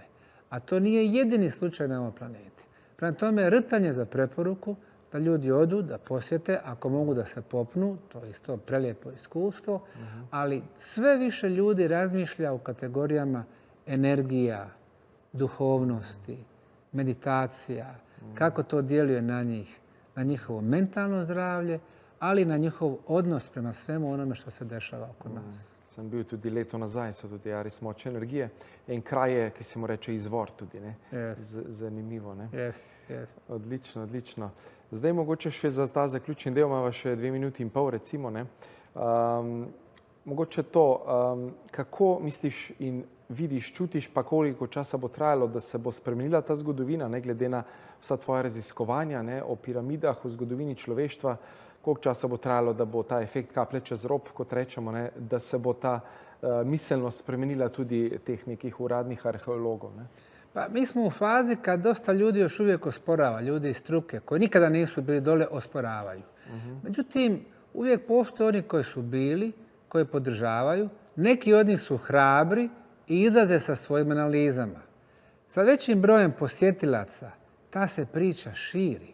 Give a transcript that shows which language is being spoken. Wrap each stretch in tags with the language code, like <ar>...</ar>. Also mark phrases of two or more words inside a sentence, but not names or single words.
<bs>A to nije jedini slučaj na ovoj planeti. Prema tome, Rtanj je za preporuku da ljudi odu, da posjete, ako mogu da se popnu, to je isto prelijepo iskustvo, ali sve više ljudi razmišlja u kategorijama energija, duhovnosti, meditacija, kako to djeluje na njih, na njihovo mentalno zdravlje, ali na njihov odnos prema svemu onome što se dešava oko nas.</bs> <sl>Sem bil tudi leto nazaj, so tudi res močne energije. In kraj je, ki se mu reče izvor tudi. Zanimivo. Odlično, odlično. Zdaj mogoče še za ta zaključni del, imamo še 2 minuti in pol, recimo. Mogoče to, kako misliš in vidiš, čutiš, pa koliko časa bo trajalo, da se bo spremenila ta zgodovina, ne glede na vsa tvoja raziskovanja o piramidah, o zgodovini človeštva, koliko časa bo trajalo, da bo ta efekt kaplje čez rob, kot rečemo, da se bo ta miselnost spremenila tudi teh nekih uradnih arheologov.</sl> <bs>Pa mi smo u fazi kad dosta ljudi još uvijek osporava, ljudi iz struke koji nikada nisu bili dole osporavaju. Međutim, uvijek postoje oni koji su bili, koji podržavaju, neki od njih su hrabri i izlaze sa svojim analizama. Sa većim brojem posjetilaca ta se priča širi.</bs>